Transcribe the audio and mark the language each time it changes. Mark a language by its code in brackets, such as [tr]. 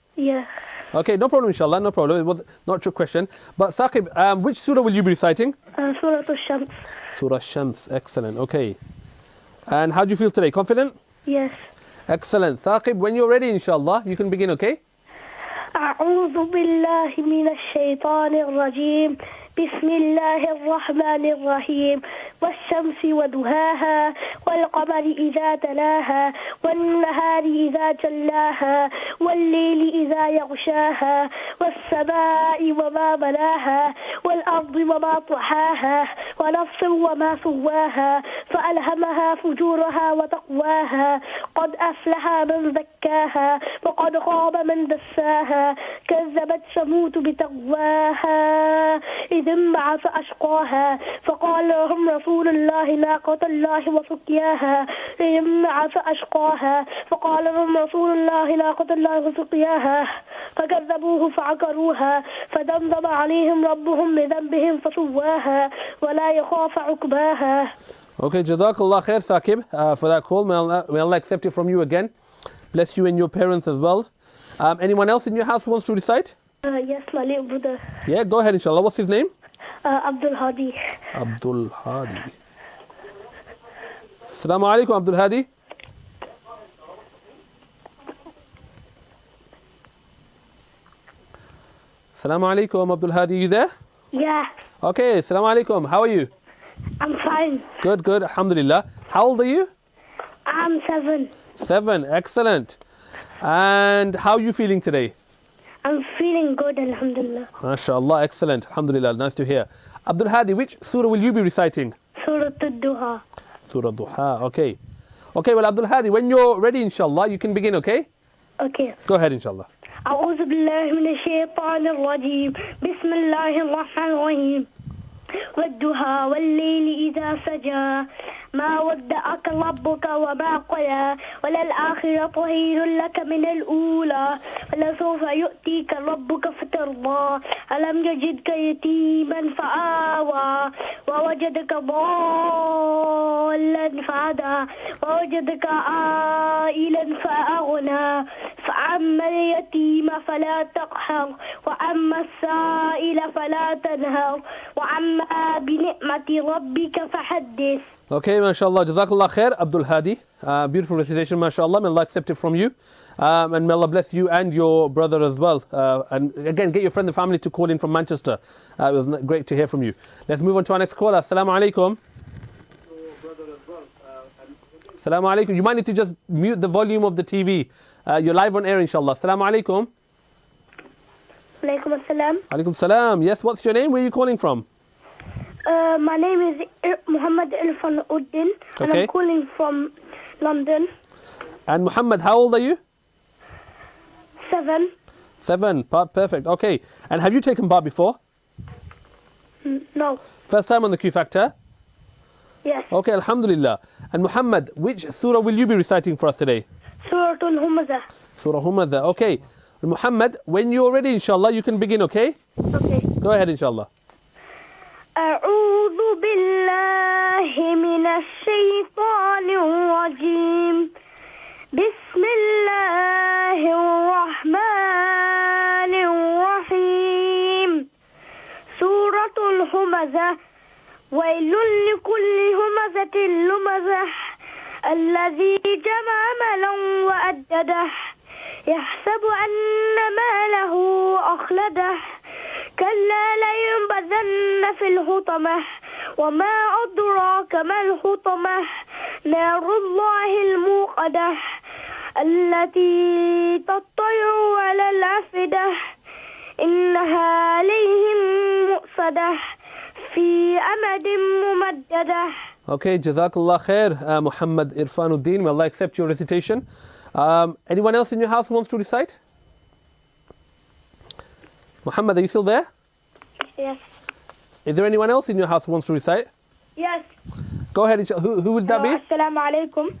[en] Yeah. Okay, no problem, inshallah, no problem. It was not a trick question. But Saqib, which surah will you be reciting? Surah Al-Shams. Surah Shams, excellent, okay. And how do you feel today? Confident? Yes. Excellent. Saqib, when you're ready, inshallah, you can begin, okay? [ar] أعوذ بالله من الشيطان الرجيم بسم الله الرحمن الرحيم والشمس وضحاها والقمر إذا تلاها والنهار إذا جلاها والليل إذا يغشاها والسماء وما بناها والأرض وما طحاها ونفس وما سواها فألهمها فجورها وتقواها قد أفلح من زكاها وقد خاب من دساها كذبت ثمود بتقواها إذ انبعث أشقاها فقال لهم رسول الله ناقة الله وسقياها إذ انبعث أشقاها فقال لهم رسول الله ناقة الله وسقياها فكذبوه فعقروها فدمدم عليهم ربهم بذنبهم فسواها ولا يخاف عقباها. [en] Okay, Jazakallah khair, Saqib, for that call. May Allah accept it from you again. Bless you and your parents as well. Anyone else in your house who wants to recite? Yes, my little brother. Yeah, go ahead, inshallah. What's his name? Abdul Hadi. Abdul Hadi. Assalamu alaikum, Abdul Hadi. Assalamu alaikum, Abdul Hadi. You there? Yeah, Okay, assalamu alaikum. How are you? I'm fine. Good, good. Alhamdulillah. How old are you? I'm 7. 7. Excellent. And how are you feeling today? I'm feeling good, alhamdulillah. MashaAllah, excellent. Alhamdulillah, nice to hear. Abdul Hadi, which surah will you be reciting? Surah Al-Duha. Surah Duha, okay. Okay, well, Abdul Hadi, when you're ready, inshallah, you can begin, okay? Okay. Go ahead, inshallah. [ar] أعوذ بالله من الشيطان الرجيم بسم الله الرحمن الرحيم والضحى والليل إذا سجى ما ودعك ربك وما قلى وللآخرة خير لك من الأولى ولسوف يؤتيك ربك فترضى ألم يجدك يتيما فآوى ووجدك ضالا فهدى ووجدك عائلا فأغنى فأما اليتيم فلا تقهر وأما السائل فلا تنهر وأما بنعمة ربك فحدث. [en] Okay, mashallah, jazakallah khair, Abdul Hadi. Beautiful recitation, mashallah. May Allah accept it from you. And may Allah bless you and your brother as well. And again, get your friend and family to call in from Manchester. It was great to hear from you. Let's move on to our next caller. Assalamu alaikum. Assalamu alaikum. You might need to just mute the volume of the TV. You're live on air, inshallah. Assalamu alaikum. Alaikum assalam. Alaikum salam. Yes, what's your name? Where are you calling from? My name is Muhammad Irfan Uddin, and Okay. I'm calling from London. And Muhammad, how old are you? 7. 7. Perfect. Okay. And have you taken part before? No. First time on the Q Factor? Yes. Okay, alhamdulillah. And Muhammad, which surah will you be reciting for us today? Surah Al-Humazah. Surah Humazah. Okay. And Muhammad, when you're ready, inshallah, you can begin, okay? Okay. Go ahead, inshallah. [ar] أعوذ بالله من الشيطان الرجيم بسم الله الرحمن الرحيم سورة الهمزة ويل لكل همزة لمزة الذي جمع مالا وأدده يحسب أن ماله أخلده كلا لينبذن في الحطمة وما أدراك ما الحطمة نار الله الموقدة التي تطلع على الأفئدة إنها عليهم مؤصدة في أمد ممددة. [en] Okay, Jazakallah khair, Muhammad Irfanuddin. May Allah accept your recitation. Anyone else in your house who wants to recite? Muhammad, are you still there? Yes. Is there anyone else in your house who wants to recite? Yes. Go ahead, who will that be? Assalamu alaikum.